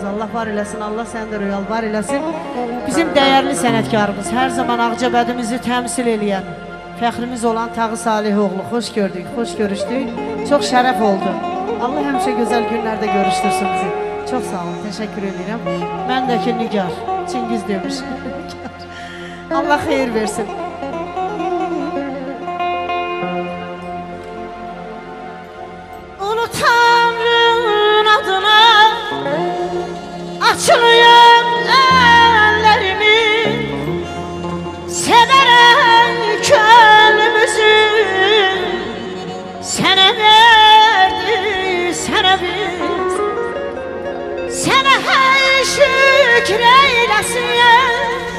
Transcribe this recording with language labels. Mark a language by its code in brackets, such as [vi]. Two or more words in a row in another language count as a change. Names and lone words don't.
[az] Allah var eləsin, Allah səni də rüyal var eləsin. Bizim dəyərli sənətkarımız, hər zaman Ağcabədimizi təmsil eləyən, fəxrimiz olan Tağı Salihoğlu. Xoş gördük, xoş görüşdük. Çox şərəf oldu. Allah həmişə gözəl günlərdə görüşdürsün bizi. Çox sağ olun, təşəkkür edirəm. Mən də ki Nigar, Çingiz demiş. Allah xeyir versin. [tr] Ulu Tanrı'nın adına açılıyor ellerimi, severek gönlümüzü sana verdi, sana biz, sana her şükür eylesin.